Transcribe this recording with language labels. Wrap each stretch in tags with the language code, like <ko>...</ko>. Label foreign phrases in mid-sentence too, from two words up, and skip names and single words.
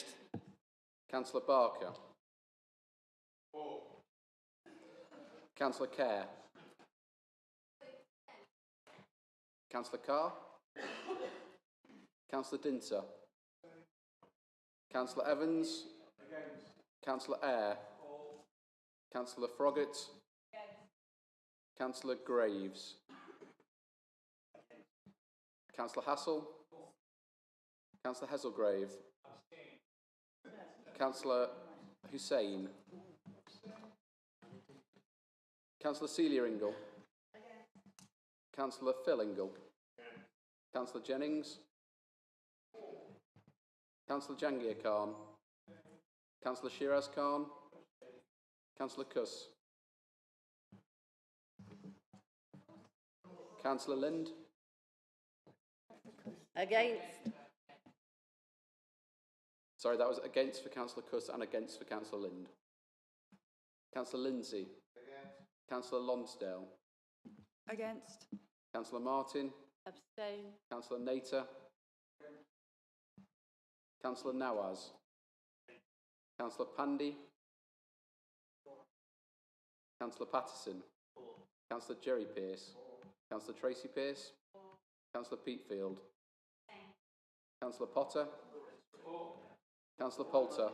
<en>Councillor Barker. For. Councillor Kerr. Councillor Carr. Councillor Dinter. Councillor Evans. Against. Councillor Eyre. Councillor Froggatt. Councillor Graves. Councillor Hassel. Councillor Hesselgrave. Councillor Hussain. Councillor Celia Ingle. Councillor Phil Ingle. Councillor Jennings. Councillor Jangir Khan. Councillor Shiraz Khan. Councillor Kuss. Councillor Lind. Against. Sorry, that was against for Councillor Kuss and against for Councillor Lind. Councillor Lindsay. Against. Councillor Lonsdale. Against. Councillor Martin. Abstain. Councillor Nater. Councillor Nawaz. Councillor Pandy. Councillor Patterson. Councillor Jerry Pearce. Councillor Tracy Pearce. Councillor Peatfield. Councillor Potter. Councillor Poulter.</en>